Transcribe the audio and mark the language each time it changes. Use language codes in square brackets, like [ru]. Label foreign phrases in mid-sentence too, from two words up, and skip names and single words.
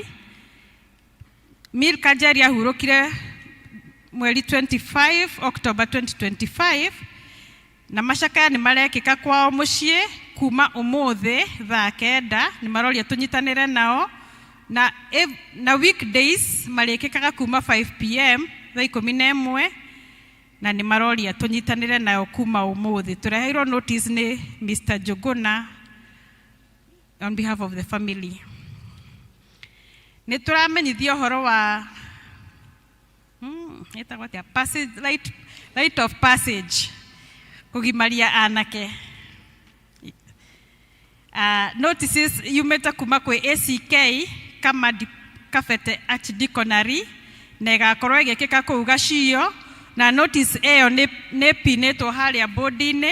[ki] Milka Jerry ahurũkire mweri 25 October 2025 na macakaya nĩ marekĩka kwao mũciĩ kuma ũmũthĩ thaa 9. Nĩ maroria tũnyitanĩre nao na weekdays marĩkĩkaga kuma 5 PM thaa 11 na nĩ maroria tũnyitanĩre nao kuma ũmũthĩ. Tũreheirwo notice nĩ Mr. [en] Njũgũna on behalf of the family. [ki] Nĩ tũramenyithia ũhoro wa [en] rite of passage [ki] kugimaria anake. Notices yumĩte kuma kwĩ ACK kama Kabete Archdeaconry na ĩgakorwo ĩgĩkĩka kũu Gaciio na notice ĩyo nĩ pinĩtwo harĩa board-inĩ.